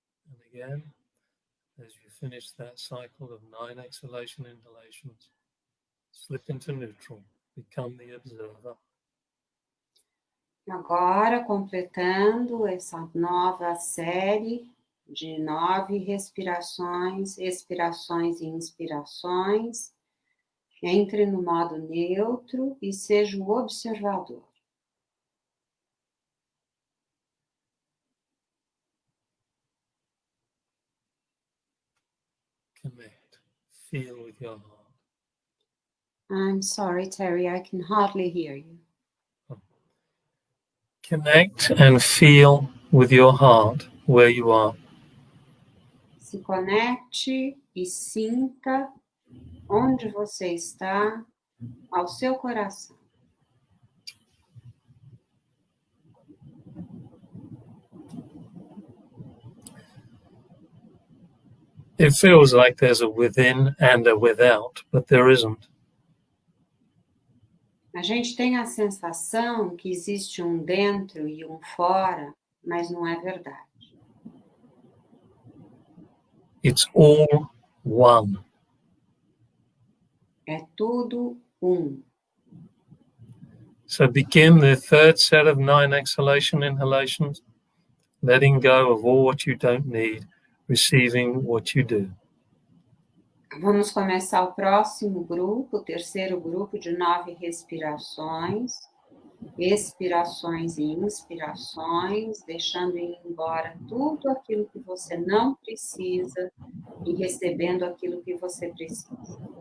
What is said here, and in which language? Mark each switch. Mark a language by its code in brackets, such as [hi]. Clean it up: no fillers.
[en] And again, as you finish that cycle of 9 exhalation inhalations, slip into neutral, become the observer. [pt] Agora, completando essa nova série de 9 respirações, expirações e inspirações, entre no modo neutro e seja o observador. [en] Connect, feel with your heart. I'm sorry, Terry, I can hardly hear you. Connect and feel with your heart where you are. [pt] Se conecte e sinta onde você está, ao seu coração. [en] It feels like there's a within and a without, but there isn't. [pt] A gente tem a sensação que existe um dentro e um fora, mas não é verdade. [en] It's all one. [pt] É tudo um. [en] So begin the third set of 9 exhalation inhalations, letting go of all what you don't need, receiving what you do. [pt] Vamos começar o próximo grupo, o terceiro grupo de 9 respirações, expirações e inspirações, deixando ir embora tudo aquilo que você não precisa e recebendo aquilo que você precisa.